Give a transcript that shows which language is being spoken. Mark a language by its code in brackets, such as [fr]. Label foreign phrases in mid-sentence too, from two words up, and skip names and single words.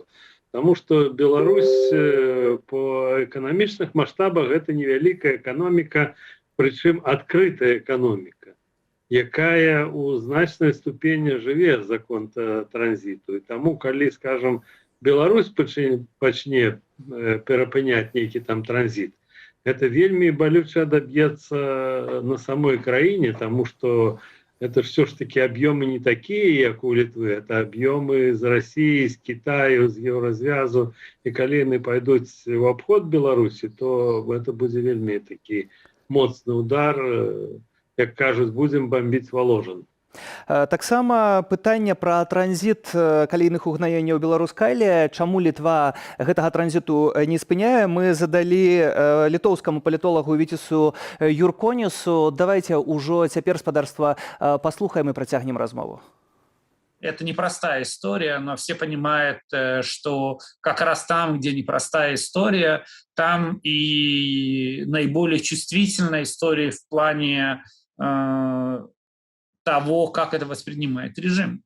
[be] Таму што Беларусь по эканамічных маштабах гэта невялікая эканоміка, прычым адкрытая эканоміка, якая ў значнай ступені жыве за конт транзіту. І таму, калі, скажам, Беларусь пачне перапыняць нейкі там транзіт, гэта вельмі балюча адаб'ецца на самой краіне, таму што [ru] это все ж таки объемы не такие, как у Литвы, это объемы из России, из Китая, из Еврозвязу. И коли они пойдут в обход Беларуси, то это будет [be] вельми таки моцный [ru] удар, как кажут, будем бомбить Воложин. [be] Таксама пытанне пра транзіт калійных угнаенняў Беларускайле, чаму Літва гэтага транзіту не спыняе, мы задалі літоўскаму палітолагу Віцісу Юрконісу. Давайте ўжо цяпер, спадарства, паслухаем і працягнем размову. [ru] Это непростая история, но все понимают, что как раз там, где непростая история, там и наиболее чувствительная история в плане того, как это воспринимает режим.